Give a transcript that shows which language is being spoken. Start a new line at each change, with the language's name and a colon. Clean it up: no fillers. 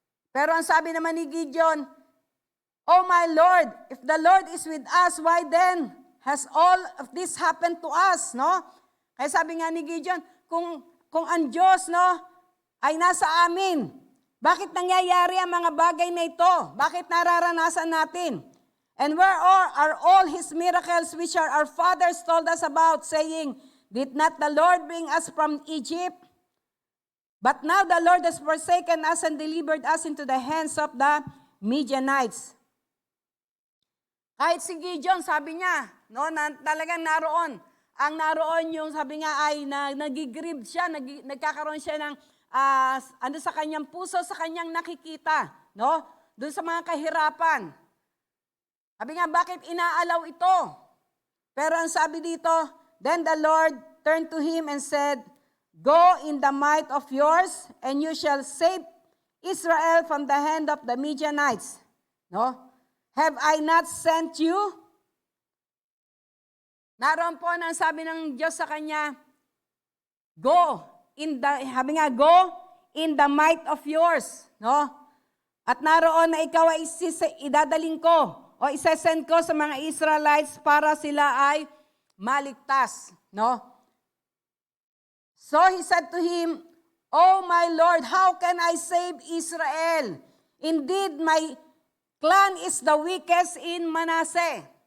Filipino: Pero ang sabi naman ni Gideon,
English: oh my Lord, if the Lord is with us, why then has all of this happened to us, no?
Filipino: Kaya sabi nga ni Gideon, kung ang Diyos, no, ay nasa amin, bakit nangyayari ang mga bagay na ito? Bakit nararanasan natin?
English: And where are all his miracles which our fathers told us about, saying, did not the Lord bring us from Egypt? But now the Lord has forsaken us and delivered us into the hands of the Midianites.
Filipino: Kahit si Gideon, sabi niya, no, na, talagang naroon. Ang naroon yung, sabi nga ay, nagigrieve siya, nagkakaroon siya ng, ano sa kanyang puso, sa kanyang nakikita, no? Doon sa mga kahirapan. Sabi nga, bakit inaalaw ito? Pero ang sabi dito,
English: then the Lord turned to him and said, go in the might of yours, and you shall save Israel from the hand of the Midianites. No? Have I not sent you?
Filipino: Naroon po ang sabi ng Diyos sa kanya, go in the, sabi nga,
English: go in the might of yours.
Filipino: No? At naroon na ikaw ay idadaling ko, o isesend ko sa mga Israelites para sila ay maligtas. No?
English: So he said to him, oh my Lord, how can I save Israel? Indeed, my clan is the weakest in Manasseh.